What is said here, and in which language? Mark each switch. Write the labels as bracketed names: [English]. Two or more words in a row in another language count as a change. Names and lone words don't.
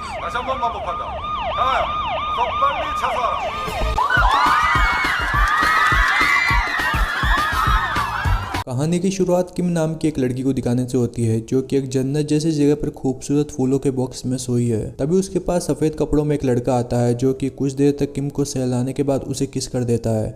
[Korean] 다시 한 번 반복한다. 강아야, 더 빨리 자수하라. [Hindi] कहानी की शुरुआत किम नाम की एक लड़की को दिखाने से होती है जो कि एक जन्नत जैसी जगह पर खूबसूरत फूलों के बॉक्स में सोई है। तभी उसके पास सफेद कपड़ों में एक लड़का आता है जो कि कुछ देर तक किम को सहलाने के बाद उसे किस कर देता है।